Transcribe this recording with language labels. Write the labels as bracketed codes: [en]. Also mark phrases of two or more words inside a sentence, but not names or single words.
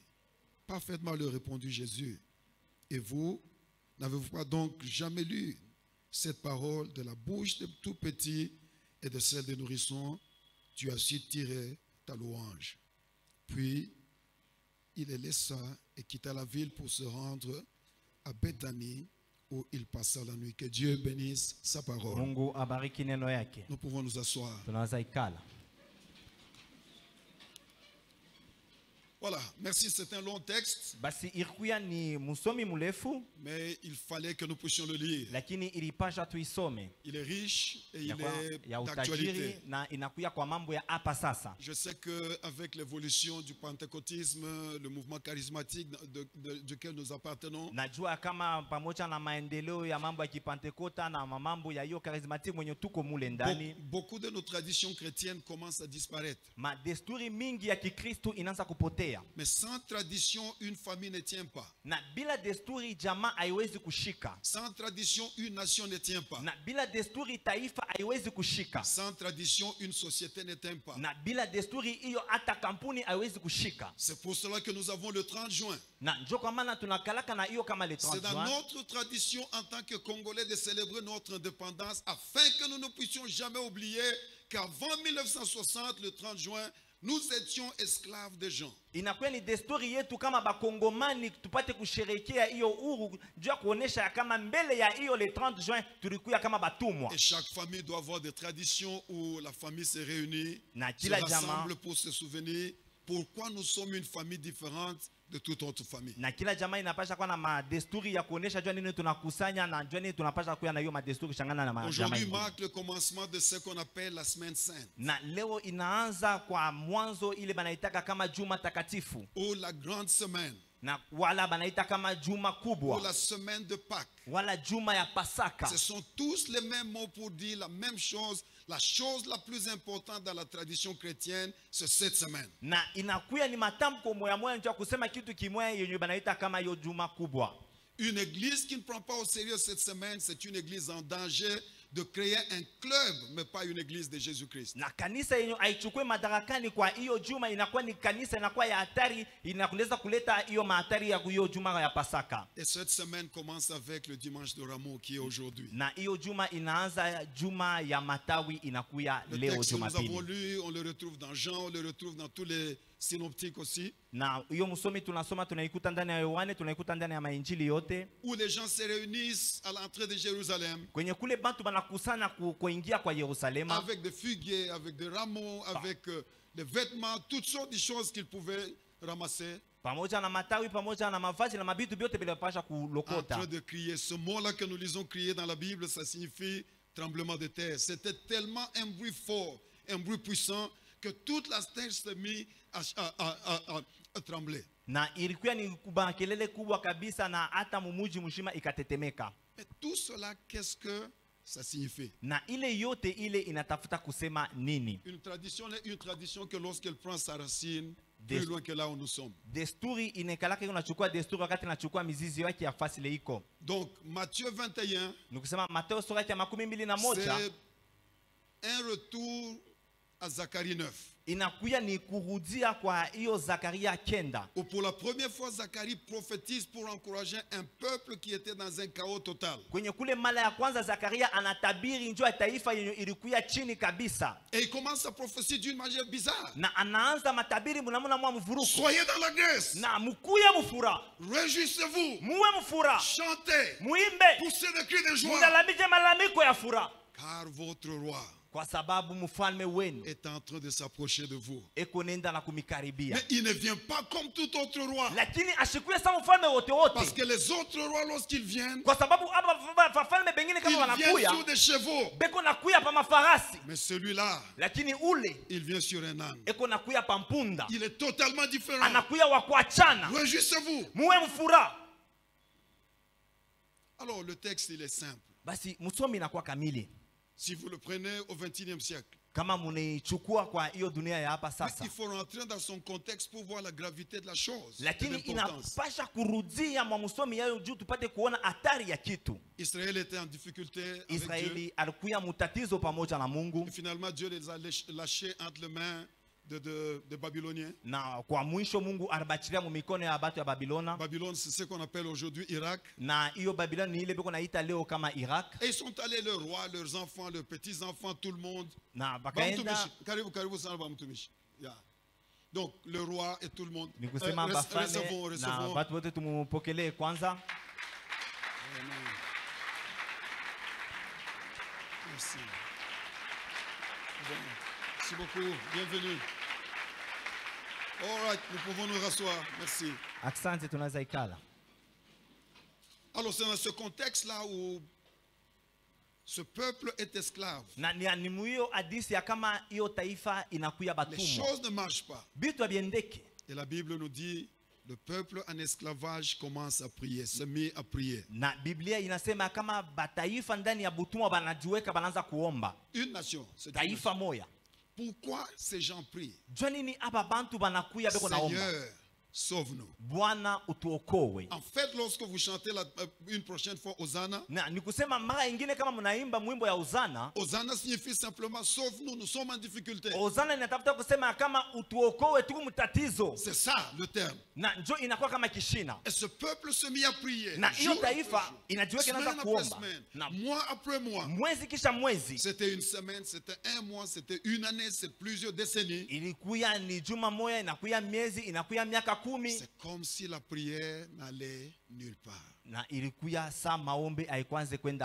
[fr] Parfaitement, leur répondit Jésus. « Et vous, n'avez-vous pas donc jamais lu cette parole de la bouche des tout petits et de celle des nourrissons? Tu as su tirer ta louange. » Puis, il les laissa et quitta la ville pour se rendre à Béthanie, où il passa la nuit. Que Dieu bénisse sa parole. [sw] Mungu abariki neno yake. [fr] Nous pouvons nous asseoir. [sw] Tunaweza ikala. [fr] Voilà, merci, c'est un long texte, [sw] Basi ilikuwa ni msomi mrefu, [fr] mais il fallait que nous puissions le lire. [sw] lakini ilipasha tuisome. [fr] Il est riche et il [sw] Ya [fr] est [sw] utajiri [fr] d'actualité. [sw] na inakuya kwa mambo ya hapa sasa. [fr] Je sais qu'avec l'évolution du pentecôtisme, le mouvement charismatique duquel nous appartenons, [sw] Najua kama pamoja na maendeleo ya mambo ya kipantekota na mambo ya hiyo charismatic mwenye tuko mule ndani, [fr] beaucoup de nos traditions chrétiennes commencent à disparaître. [sw] madesturi mingi ya Kikristo inaanza kupotea. [fr] Mais sans tradition, une famille ne tient pas. [sw] Na bila desturi jamaa haiwezi kushika. [fr] Sans tradition, une nation ne tient pas. [sw] Na bila desturi taifa haiwezi kushika. [fr] Sans tradition, une société ne tient pas. [sw] Na bila desturi hiyo hata kampuni haiwezi kushika. [fr] C'est pour cela que nous avons le 30 juin. [sw] Na njo kwa maana tunakalaka na hiyo kama [fr] le 30 C'est dans juin. notre tradition en tant que Congolais de célébrer notre indépendance afin que nous ne puissions jamais oublier qu'avant 1960, le 30 juin, nous étions esclaves des gens. [sw] Inakuwa ni desturi yetu kama bakongomani tupate kusherehekea hiyo uhuru, jua kuonesha ya kama mbele ya hiyo [fr] le 30 juin [sw] tulikuwa kama batumwa. [fr] Et chaque famille doit avoir des traditions où la famille se réunit, [sw] Na [fr] se [sw] kila jamaa, [fr] rassemble pour se souvenir pourquoi nous sommes une famille différente de toute autre famille. [sw] na kila jamaa inapasha kuwa na madesturi ya kuonesha jua nini tunakusanya na jua nini tunapasha kuwa na hiyo madesturi shangana na jamaa. [fr] Aujourd'hui marque le commencement de ce qu'on appelle la semaine sainte, [sw] Na leo inaanza kwa mwanzo ile banaitaka kama juma takatifu, [fr] ou la grande semaine, [sw] na wala banaita kama juma [fr] ou [sw] kubwa, [fr] la semaine de Pâques. [sw] wala juma ya Pasaka. [fr] Ce sont tous les mêmes mots pour dire la même chose. La chose la plus importante dans la tradition chrétienne, c'est cette semaine. [sw] Na inakuya ni matamko moya moya ndio kusema kitu kimoya yenye banaita kama hiyo juma kubwa. [fr] Une église qui ne prend pas au sérieux cette semaine, c'est une église en danger de créer un club, mais pas une église de Jésus-Christ. [sw] Na kanisa yenye haichukue madarakani kwa hiyo juma inakuwa ni kanisa inakuwa ya hatari, inakuleza kuleta hiyo mahatari ya hiyo juma ya Pasaka. [fr] Et cette semaine commence avec le dimanche de Rameau qui est aujourd'hui. [sw] Na hiyo juma inaanza juma ya matawi inakuya [fr] Le [sw] leo [fr] texte que nous avons [sw] Jumapili. [fr] lu, on le retrouve dans Jean, on le retrouve dans tous les synoptiques aussi, [sw] Na hiyo msomi tunasoma tunaikuta ndani ya Yohane, tunaikuta ndani ya mainjili yote. [fr] où les gens se réunissent à l'entrée de Jérusalem [sw] Kwenye kule bantu banakusana kuingia kwa Yerusalema [fr] avec des figuiers, avec des rameaux, avec des vêtements, toutes sortes de choses qu'ils pouvaient ramasser, [sw] pamoja na matawi, pamoja na mavazi na mabitu vyote vilipasha [fr] en [sw] kulokota. [fr] train de crier. Ce mot-là que nous lisons crier dans la Bible, ça signifie tremblement de terre. C'était tellement un bruit fort, un bruit puissant, que toute la terre s'est mise à trembler. [sw] Na ilikuwa ni kelele kubwa kabisa na hata mumuji mshima ikatetemeka. [fr] Mais tout cela, qu'est-ce que ça signifie? [sw] Na ile yote ile inatafuta kusema nini? [fr] Une tradition que lorsqu'elle prend sa racine plus loin que là où nous sommes. [sw] Desturi inekalaka unachukua desturi wakati nachukua mizizi yake ya fasi ile iko. [fr] Donc Matthieu 21, [sw] Nikusema Mateo sura ya 21 [fr] c'est un retour à Zacharie 9. [sw] inakuya ni kurudia kwa hiyo Zakaria 9. [fr] Où pour la première fois Zacharie prophétise pour encourager un peuple qui était dans un chaos total. [sw] Kwenye kule mara ya kwanza Zakaria anatabiri njoo ya taifa yenye ilikuwa chini kabisa. [fr] Et il commence à prophétiser d'une manière bizarre. [sw] Na anaanza matabiri mnamuna mwa mvuruko. [fr] Soyez dans la grâce. [sw] Na mkuye mfura. [fr] Réjouissez-vous. [sw] Muwe mfura. [fr] Chantez. [sw] Muimbe. [fr] Poussez des cris de joie. [sw] Mulalamike malalamiko ya fura. [fr] Car votre roi [sw] Kwa sababu mfalme wenu [fr] est en train de s'approcher de vous. [sw] eko nenda na kumikaribia. [fr] Mais il ne vient pas comme tout autre roi. [sw] Lakini ashikuye sa mfalme wote wote. [fr] Parce que les autres rois, lorsqu'ils viennent, [sw] Kwa sababu aba wafalme bengine kama [fr] ils viennent [sw] wanakuya [fr] sur des chevaux. [sw] beko nakuya pa mafarasi. [fr] Mais celui-là, [sw] Lakini ule [fr] il vient sur un âne. [sw] eko nakuya pa mpunda. [fr] Il est totalement différent. [sw] Anakuya wa kuachana. [fr] Réjouissez-vous. [sw] Muwe mfura. [fr] Alors le texte, il est simple. [sw] Basi msomi inakuwa kamili. [fr] Si vous le prenez au XXIe siècle, [sw] Kama munaichukua kwa hiyo dunia ya hapa sasa. [fr] il faut rentrer dans son contexte pour voir la gravité de la chose. [sw] Lakini [fr] l'importance. [sw] inapasha kurudia mwa msomi yayo juu tupate kuona hatari ya kitu. [fr] Israël était en difficulté avec Dieu. [sw] Israeli alikuya mutatizo pamoja na Mungu. [fr] Et finalement, Dieu les a lâchés entre les mains de Babyloniens. [sw] Na kwa mwisho Mungu alibachilia mu mikono ya batu ya Babilona. [fr] Babylone, c'est ce qu'on appelle aujourd'hui Irak. [sw] Na hiyo Babiloni ni ile beko naita leo kama Iraq. [fr] Et ils sont allés, leurs rois, leurs enfants, leurs petits-enfants, tout le monde. [sw] Na bakaenda Bamtumishi. Karibu sana Bamtumishi. [en] Yeah. [fr] Donc, le roi et tout le monde. [sw] ni kusema bafane na [fr] recevons. [sw] batu wote tumupokelee kwanza. [fr] Amen. Merci. Bon. Merci beaucoup. Bienvenue. [en] All right, [fr] nous pouvons nous rasseoir. Merci. [sw] Asante, tunaweza ikala. [fr] Alors, c'est dans ce contexte-là où ce peuple est esclave. [sw] Na ni muyo hadisi ya kama hiyo taifa inakuya [fr] Les [sw] batumwa. [fr] choses ne marchent pas. [sw] Bitu abiendeke. [fr] Et la Bible nous dit, le peuple en esclavage commence à prier, se met à prier. [sw] Na Biblia inasema kama bataifa ndani ya butumwa banajiweka banaanza kuomba. [fr] Une nation. C'est une [sw] Taifa [fr] nation. [sw] moya. [fr] Pourquoi ces gens prient? [sw] Jua nini aba bantu banakuya beko naomba? [fr] Seigneur, sauve-nous. [sw] Bwana utuokowe. [fr] En fait, lorsque vous chantez une prochaine fois Hosanna, [sw] Na nikusema mara ingine kama mnaimba mwimbo ya Hosana, [fr] Hosanna signifie simplement sauve-nous, nous sommes en difficulté. [sw] Hosana inatafuta kusema kama utuokowe tuku mtatizo. [fr] C'est ça le terme. [sw] Na njo inakuwa kama kishina. [fr] Et ce peuple se mit à prier. [sw] Na hiyo [fr] jour après [sw] taifa [fr] jour, [sw] inajiweka inaanza [fr] semaine après [sw] kuomba. [fr] semaine, [sw] Na [fr] mois après mois. [sw] mwezi kisha mwezi. [fr] C'était une semaine, c'était un mois, c'était une année, c'est plusieurs décennies. [sw] Ilikuya ni juma moya, inakuya miezi, inakuya miaka 10. [fr] C'est comme si la prière n'allait nulle part. [sw] Na ilikuya saa maombi haikwanze kwenda